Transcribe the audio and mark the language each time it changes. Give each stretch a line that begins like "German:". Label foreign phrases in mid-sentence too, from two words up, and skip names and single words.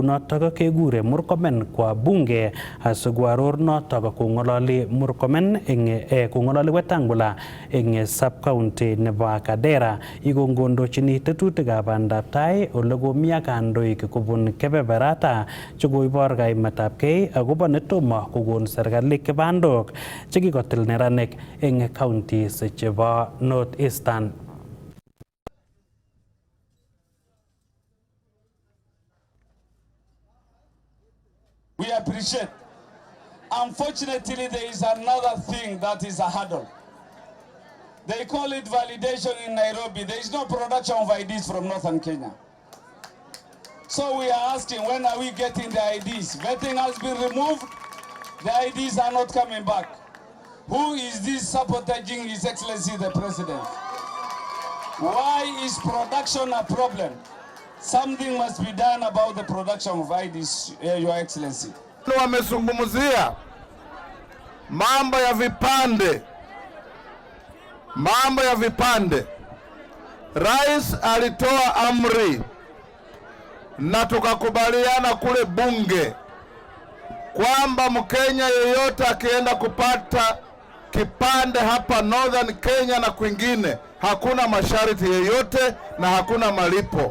Kalenjin: notok kekure Murkomen
Swahili: kwa bunge
Kalenjin: asikoaror notok kong'ololi Murkomen kong'ololi Wetangula eng
English: sub county
Kalenjin: nebo Akadera ikongondochini tetutikab bandab tai ole komi ak kandoik kobun kebeberata chekoibor kaimetab kei akobo netomo kokon serikali kibandok chekikotil neranik eng counties chebo North Eastern.
English: We appreciate. Unfortunately, there is another thing that is a hurdle. They call it validation in Nairobi. There is no production of IDs from Northern Kenya. So we are asking, when are we getting the IDs? Vetting has been removed. The IDs are not coming back. Who is this sabotaging His Excellency the President? Why is production a problem? Something must be done about the production of IDs, Your Excellency.
Swahili: Wamezungumzia mambo ya vipande. Rais alitoa amri na tukakubaliana kule bunge kwamba Mkenya yeyote akienda kupata kipande hapa Northern Kenya na kwingine, hakuna masharti yeyote na hakuna malipo.